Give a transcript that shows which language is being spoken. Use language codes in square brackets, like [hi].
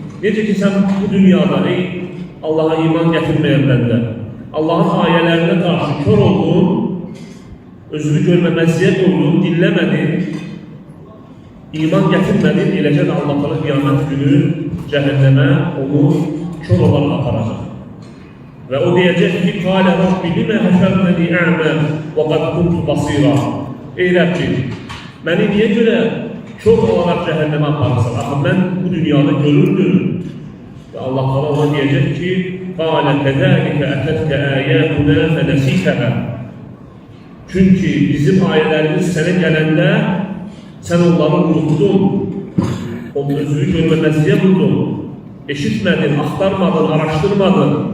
[az] Necə ki, sən bu dünyada, ey Allaha iman gətirməyən bəndə, Allahın ayələrinə qarşı kör oldun, özünü görməməzliyə qoydun, dinləmədin, iman gətirmədin, eləcə də Allah Teala qiyamət günü cəhənnəmə onu kör olaraq aparacaq. Və o deyəcək ki, [ar] قَالَ رَبِّ لِمَ حَشَرْتَنِي أَعْمَى وَقَدْ كُنْتُ بَصِيرًا. [az] Ey Rəbbim, məni niyə görə kör olaraq cəhənnəmə aparırsan? Axı, mən bu dünyada görürdüm. Və Allah Teala ona deyəcək ki, [ar] قَالَ كَذَٰلِكَ أَتَتْكَ آيَاتُنَا فَنَسِيتَهَا. [az] Çünki bizim ayələrimiz sənə gələndə sən onları unuttun, onun özünü görməməzliyə vurdun, eşitmədin, axtarmadın, araşdırmadın.